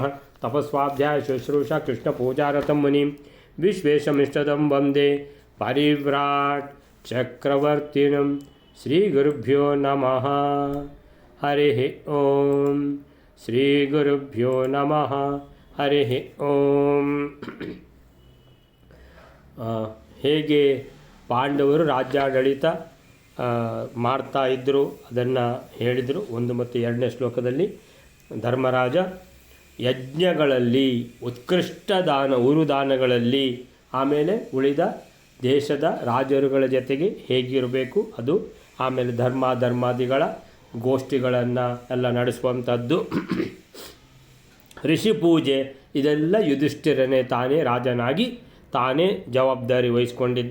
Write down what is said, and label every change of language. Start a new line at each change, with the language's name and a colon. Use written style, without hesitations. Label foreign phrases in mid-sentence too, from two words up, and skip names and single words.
Sanskrit: तपस्वाध्याय शुश्रूषा कृष्णपूजारतं मुनिं विश्वेशमिष्टदं वन्दे परिव्राट् चक्रवर्तिनं श्रीगुरुभ्यो नमः। हरिः ॐ श्रीगुरुभ्यो नमः। हरिः ॐ।
Kannada: ಹೇಗೆ ಪಾಂಡವರು ರಾಜ್ಯಾಡಳಿತ ಮಾಡ್ತಾ ಇದ್ದರು ಅದನ್ನು ಹೇಳಿದರು. 1 ಮತ್ತು 2ನೇ ಶ್ಲೋಕದಲ್ಲಿ ಧರ್ಮರಾಜ ಯಜ್ಞಗಳಲ್ಲಿ ಉತ್ಕೃಷ್ಟ ದಾನ ಉರುದಾನಗಳಲ್ಲಿ ಆಮೇಲೆ ಉಳಿದ ದೇಶದ ರಾಜರುಗಳ ಜೊತೆಗೆ ಹೇಗಿರಬೇಕು ಅದು, ಆಮೇಲೆ ಧರ್ಮಾದಿಗಳ ಗೋಷ್ಠಿಗಳನ್ನು ಎಲ್ಲ ನಡೆಸುವಂಥದ್ದು, ಋಷಿ ಪೂಜೆ, ಇದೆಲ್ಲ ಯುಧಿಷ್ಠಿರನೇ ತಾನೇ ರಾಜನಾಗಿ ತಾನೇ ಜವಾಬ್ದಾರಿ ವಹಿಸ್ಕೊಂಡಿದ್ದ.